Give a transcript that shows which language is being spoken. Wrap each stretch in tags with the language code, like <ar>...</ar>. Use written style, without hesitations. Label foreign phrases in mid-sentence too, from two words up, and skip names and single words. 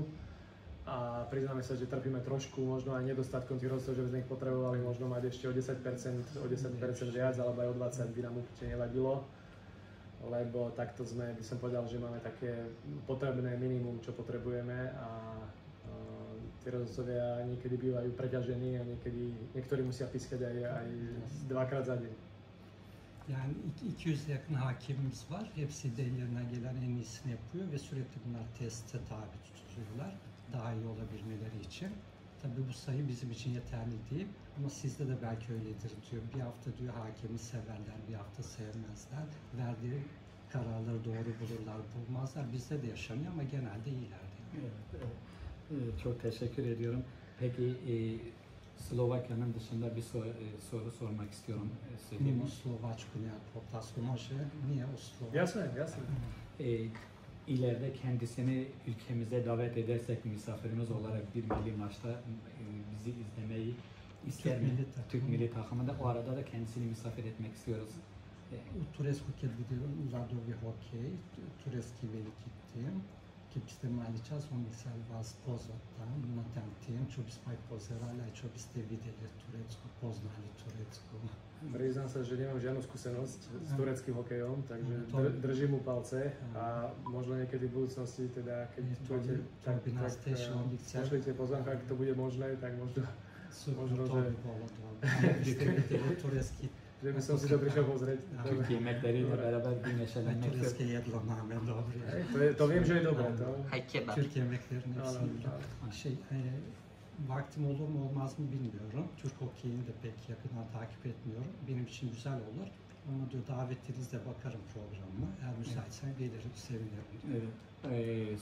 <sk>A priznáme sa, že trpíme trošku možno aj nedostatkom tých rozhodcov, že by sme ich potrebovali možno mať ešte o 10% viac, alebo aj o 20% by nám určite nevadilo. Lebo takto by som povedal, že máme také potrebné minimum, čo potrebujeme a tí rozhodcovia niekedy bývajú preťažení a niektorí musia pískať aj dvakrát za deň.</sk> <tr>Yani 200 yakın hakemimiz var. Hepsi de ellerine gelen en iyisini yapıyor ve sürekli bunlar teste tabi tutuluyorlar. Daha iyi olabilmeleri için. Tabii bu sayı bizim için yeterli değil ama sizde de belki öyledir diyor. Bir hafta diyor hakemi severler, bir hafta sevmezler. Verdiği kararları doğru bulurlar, bulmazlar. Bizde de yaşanıyor ama genelde iyiler diyor. Evet, çok teşekkür ediyorum. Peki Slovakya'nın dışında bir soru sormak istiyorum.</tr> <sk>Mimo Slovačku nejakú otázku môže? Nie o Slovačku. Jasné, jasné.</sk> <tr>İleride kendisini ülkemize davet edersek misafirimiz olarak bir milli maçta bizi izlemeyi ister mi? Türk milli takımında. O arada da kendisini misafir etmek istiyoruz.</tr> <sk>U Turecku keď bude ľadový hokej, turecký veľký tým, keď ste mali čas, on by sa vás pozval tam na ten tým, čo by sme aj pozerali, aj čo by ste videli v Turecku, poznali Turecku. Priznám sa, že nemám žiadnu skúsenosť s tureckým hokejom, takže držím mu palce a možno niekedy v budúcnosti, teda keď čujete, tak pošlite pozvánku, ak to bude možné, tak možno, že že by som si to prišiel pozrieť.</sk> <tr>Türk yemekleriyle beraber bir neşelenmek</tr> <sk>Turecké jedlo máme dobré. To viem, že je dobré.</sk> <tr>Hay kebap. Türk yemeklerini hepsini biliyorum. Vaktim olur mu olmaz mı bilmiyorum. Türk hokeyini de pek yakından takip etmiyorum. Benim için güzel olur. Ama diyor davetlerinizle bakarım programına. Eğer müsaitsen gelirim, sevinirim. Evet.</tr>